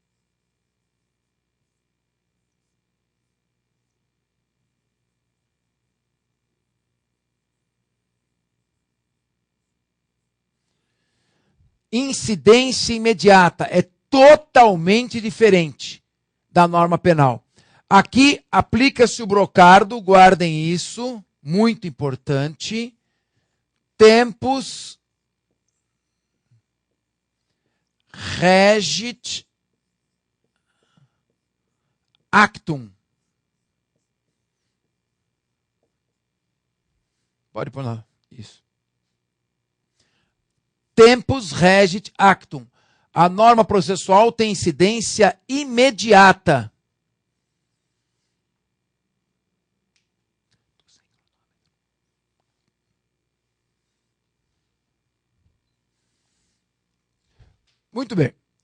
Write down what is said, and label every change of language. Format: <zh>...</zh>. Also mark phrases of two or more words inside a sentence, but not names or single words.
<pt>Incidência imediata é totalmente diferente da norma penal. Aqui aplica-se o brocardo, guardem isso, muito importante.</pt> <la>Tempus regit actum.</la> <pt>Pode pôr lá. Isso.</pt> <la>Tempus regit actum.</la> <pt>A norma processual tem incidência imediata. Muito bem.</pt>